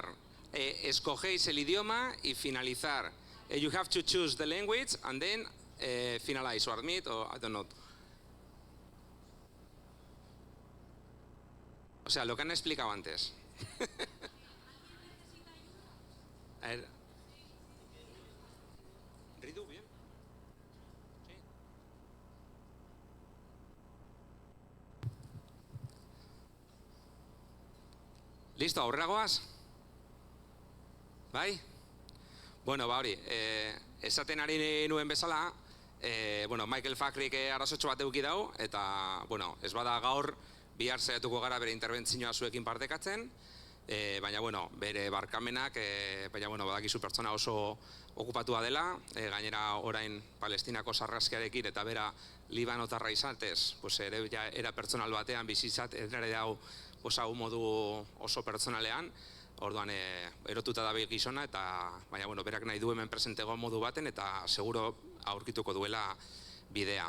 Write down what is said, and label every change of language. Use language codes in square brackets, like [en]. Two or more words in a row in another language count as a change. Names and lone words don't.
[es] Escogéis el idioma y finalizar. [en] You have to choose the language and then finalize or admit or I don't know. [es] O sea, lo que han explicado antes. A ver. Ridu, bien. Sí. Listo, [eu] aurrera goaz? Bai? Bueno, ba hori, esaten ari nuen bezala, Michael Fakrik arazotxo bat eduki dau, eta, ez bada gaur, bihar saiatuko gara bere interbentzioa zuekin partekatzen, baina, bere barkamenak, badakizu pertsona oso okupatua dela, gainera orain Palestinako sarraskiarekin eta bera Libanotarra izatez, ere era pertsonal batean bizitzat, ere hau modu oso pertsonalean, orduan erotuta dabil gizona, eta baina berak nahi du hemen presentego modu baten, eta seguro aurkituko duela bidea.